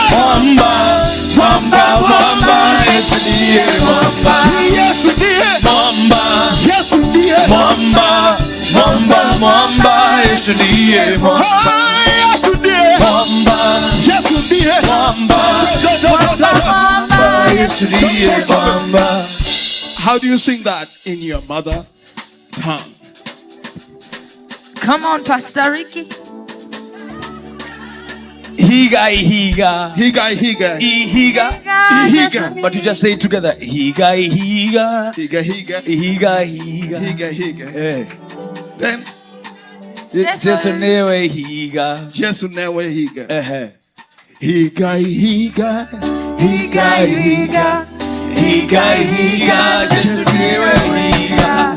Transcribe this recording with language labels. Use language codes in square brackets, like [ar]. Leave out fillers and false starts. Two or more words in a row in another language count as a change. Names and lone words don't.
[ny] mwamba, mwamba, mwamba, Yesu ndiye mwamba. Yesu ndiye Mwamba, Yesu ndiye mwamba, mwamba, mwamba, Yesu ndiye mwamba. Yesu ndiye Mwamba, Yesu ndiye mwamba, mwamba, Yesu ndiye mwamba. [en] How do you sing that in your mother tongue? Come on, Pastor Ricky. Higa, higa, Higa, higa, higa, higa, but you just say it together. Higa, higa, higa, higa, higa, higa, higa, higa. eh. Then Jesu newe higa, Yesu newe higa. eh. Higa, higa, Higa, higa, higa, higa, Jesu newe higa.